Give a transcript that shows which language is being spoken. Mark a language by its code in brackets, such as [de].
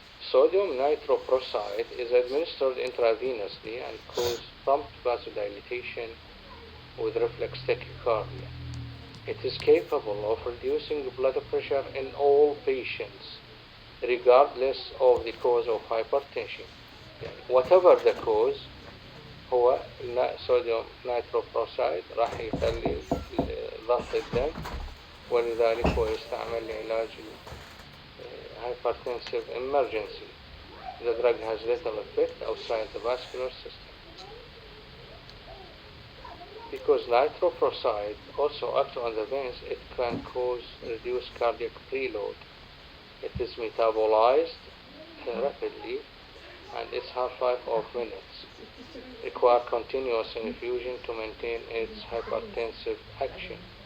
[en] Sodium nitroprusside is administered intravenously and causes prompt vasodilatation with reflex tachycardia. It is capable of reducing blood pressure in all patients, regardless of the cause of hypertension. Whatever the cause, [ar] هو صوديوم نيتروبروسايد راح يخلي ضغط الدم، ولذلك هو يستعمل لعلاج [en] hypertensive emergency. The drug has little effect outside the vascular system. Because nitroprusside also acts on the veins, it can cause reduced cardiac preload. It is metabolized rapidly, and its half-life of minutes require continuous infusion to maintain its hypertensive action.